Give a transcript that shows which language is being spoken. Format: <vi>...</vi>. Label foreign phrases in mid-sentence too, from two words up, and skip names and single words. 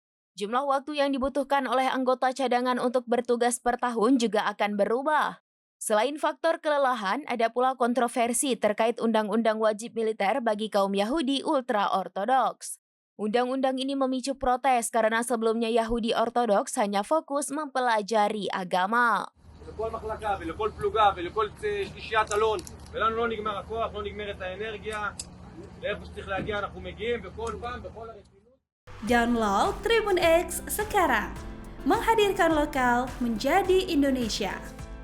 <id>Jumlah waktu yang dibutuhkan oleh anggota cadangan untuk bertugas per tahun juga akan berubah. Selain faktor kelelahan, ada pula kontroversi terkait undang-undang wajib militer bagi kaum Yahudi ultra-ortodoks. Undang-undang ini memicu protes karena sebelumnya Yahudi ortodoks hanya fokus mempelajari agama.</id> <he>לכל מחלקה ולכל פלוגה ולכל שלישיית אלון, ולנו לא נגמר הכוח, לא נגמרת האנרגיה, לאיפה שצריך להגיע אנחנו מגיעים, וכל פעם, בכל הרצינות.</he> <id>Download Tribun X sekarang, menghadirkan lokal menjadi Indonesia.</id>